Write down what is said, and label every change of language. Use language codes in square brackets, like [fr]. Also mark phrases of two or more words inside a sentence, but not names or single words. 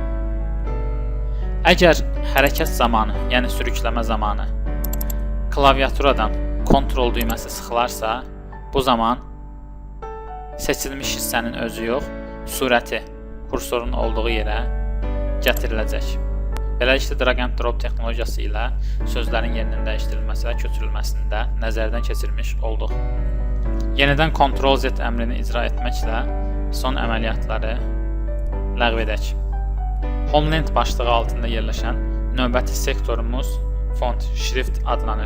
[az] Əgər hərəkət zamanı, yəni sürükləmə zamanı klaviaturadan kontrol düyməsi sıxılarsa, bu zaman seçilmiş hissənin özü yox, surəti kursorun olduğu yerə gətiriləcək. Beləliklə, [en] drag and drop [az] texnologiyası ilə sözlərin yerinin dəyişdirilməsi və köçürülməsində nəzərdən keçirmiş olduq. Yenidən Ctrl-Z əmrini icra etməklə son əməliyyatları ləğv edək. Homeland başlığı altında yerləşən növbəti sektorumuz font şrift adlanır.